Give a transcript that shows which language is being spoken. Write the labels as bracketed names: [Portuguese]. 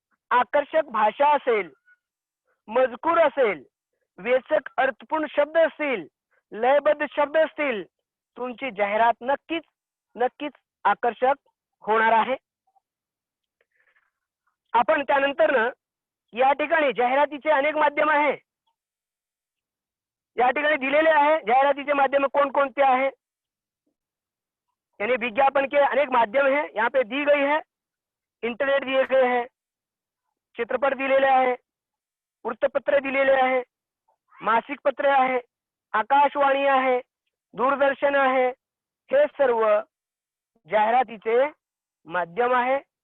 [Marathi] आकर्षक भाषा असेल, मजकूर असेल, वेचक अर्थपूर्ण शब्द असतील, लयबद्ध शब्द असतील, तुमची जाहिरात नक्कीच आकर्षक होणार आहे। आपण त्यानंतर या ठिकाणी जाहिरातीचे अनेक माध्यम आहे, या ठिकाणी दिलेले आहे जाहिरातीचे माध्यम कोणकोणते आहे। [Hindi] यानी विज्ञापन के अनेक माध्यम है, यहाँ पे दी गई है। इंटरनेट दिए गए हैं, [Marathi] चित्रपट दिलेले आहे, वृत्तपत्र दिलेले आहे, मासिक पत्र आहे, आकाशवाणी आहे, दूरदर्शन आहे। हे सर्व जाहिरातीचे माध्यम आहे।